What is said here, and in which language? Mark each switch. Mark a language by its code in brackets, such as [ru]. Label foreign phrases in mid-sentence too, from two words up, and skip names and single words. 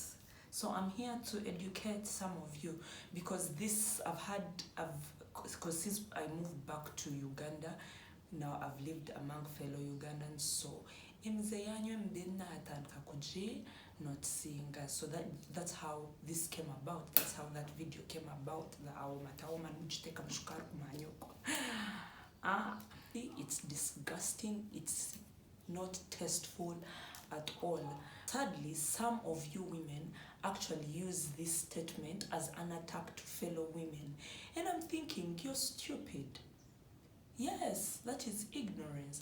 [en] So I'm here to educate some of you, because this because since I moved back to Uganda, now I've lived among fellow Ugandans, so not seeing us. So that's how this came about. That's how that video came about. [lg] The Awoma tawoma mujiteka mushukari kumanyoko. [en] It's disgusting. It's not tasteful at all. Sadly, some of you women actually use this statement as an attack to fellow women. And I'm thinking, you're stupid. Yes, that is ignorance.